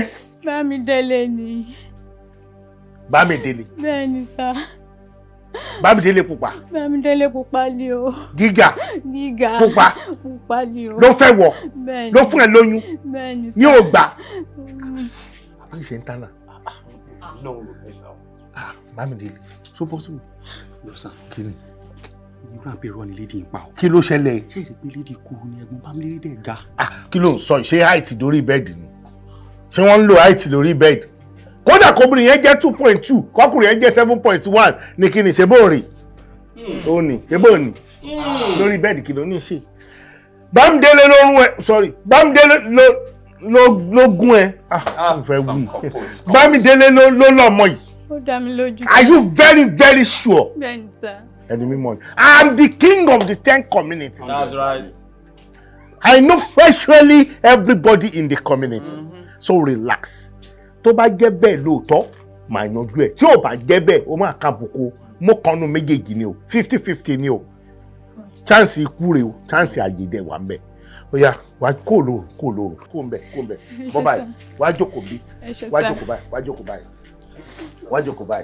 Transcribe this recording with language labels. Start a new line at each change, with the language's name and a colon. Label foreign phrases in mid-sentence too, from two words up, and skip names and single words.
Yoruba: Bámidélé ni. Bámidélé. Bẹ́ẹ̀ ni sá. Bámidélé pupa. Bámidélé pupa ni o. Gíga. Gíga. Pupa. Pupa ni o. Ló fẹ́ wọ̀. Bẹ́ẹ̀ni. Ló fún ẹ lóyún. Bẹ́ẹ̀ni. Ní ò gbà. Àbí ṣe ń tánà.
English: No, yes, sir. Bámidélé, so possible. No, sir.
Yoruba: Kí ni? Ìgbà pé rọ ni lady ń pa o. Kí ló ṣẹlẹ̀? Ṣé ìrè pé lady kúrú ni ẹ̀gbọ́n Bámidélé dẹ̀ ga? Kí ló ń sọ? Ṣé height lórí bẹ́ẹ̀dì ni? Ṣé wọ́n ń lo height lórí bẹ́ẹ̀dì? Kódà kóbìnrin yẹn jẹ́ 2.2, kọ́kùnrin yẹn jẹ́ 7.1 ní kí ni ṣe bó rìn? Ó ní, ṣe bó ní? Lórí bẹ́ẹ̀dì kí ló ní ṣe? Bámidélé ló rún ẹ, sorry, Bámidélé ló gún ẹ. Mo fẹ́ wí. Bámidélé ló lọ́mọ yìí. Ó dá mi lójú.
English: Are you very, very sure?
Yoruba: Bẹ́ẹ̀ni sir. Ẹni mímọ́ ni.
English: I'm the king of the 10 communities. That's right. I know virtually everybody in the community. So relax.
Yoruba: Tó bá jẹ́ bẹ́ẹ̀ lóòótọ́, màá yanjú ẹ̀. Tí ò bá jẹ́ bẹ́ẹ̀, ó máa ka bùkún. Mo kanu méjèèjì ni o. 50-50 ni o. Chance ikú rè o. Chance àyèdè wà ń bẹ̀. Ó yá, wá kó lóru. Kó ń bẹ̀. Bọ́ báyìí. Wá jókòó bí. Wá jókòó báyìí.